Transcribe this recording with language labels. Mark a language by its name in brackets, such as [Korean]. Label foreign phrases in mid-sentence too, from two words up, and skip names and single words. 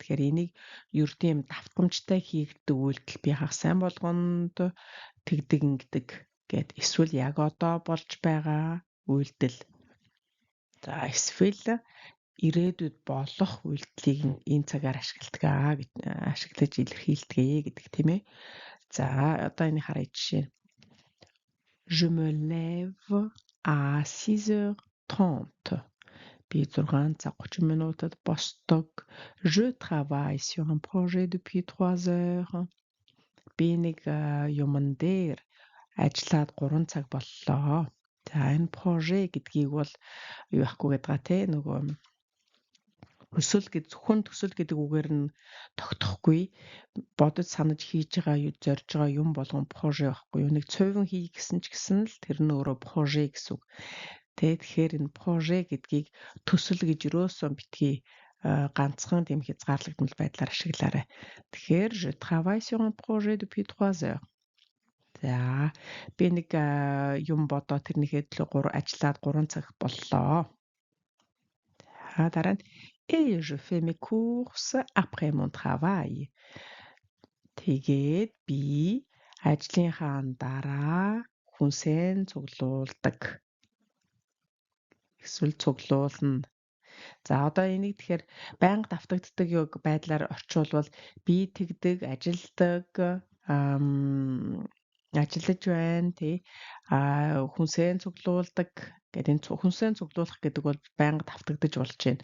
[Mongolian] Тэгэхээр энийг ердийн давтамжтай хийгддэг үйлдэл би хагас сайн болгонд тэгдэг ингэдэг гэд эсвэл яг одоо болж байгаа үйлдэл. За эсвэл ирээдүйд болох үйлдэлийг энэ цагаар ашиглаж илэрхийлдэг гэдэг тийм ээ. За одоо энэ харъя жишээ. [French] Je me lève à 6h30. [Mongolian] Би 6:30 минутад босдог. [French] Je travaille sur un projet depuis 3 heures. [Mongolian] Би нэг юмн дээр ажиллаад 3 цаг боллоо. За энэ прожект гэдгийг бол юу яахгүй гэдгаа те нөгөө зөвхөн төсөл гэдэг үгээр нь тогтохгүй бодож санаж хийж байгаа зорж байгаа юм болгон прожект байхгүй юу. Нэг цовин хий гэсэн ч гэсэн л тэр нь өөрөө прожект гэсэн үг. Тэгэхээр энэ прожект гэдгийг төсөл гэж юусоо битгий ганцхан тийм хязгаарлагдмал байдлаар ашиглаарай. [French] Тэгэхээр je travaille sur un projet depuis 3 heures. [Mongolian] За би нэг юм бодоо тэрнийхээ төлөө ажиллаад 3 цаг боллоо. За дараа нь [French] et je fais mes courses après mon travail. [Mongolian] Тэгээд би ажлынхаа дараа хүнсээ цуглуулдаг. Эсвэл цуглуулна. За одоо энийг тэгэхээр байнга давтагддаг байдлаар орчуулбал би тэгдэг, ажилдаг, ажиллаж байна тий хүнсээ цуглуулдаг гэдэг энэ хүнсээ цуглуулах гэдэг бол байнга давтагдаж болж байна.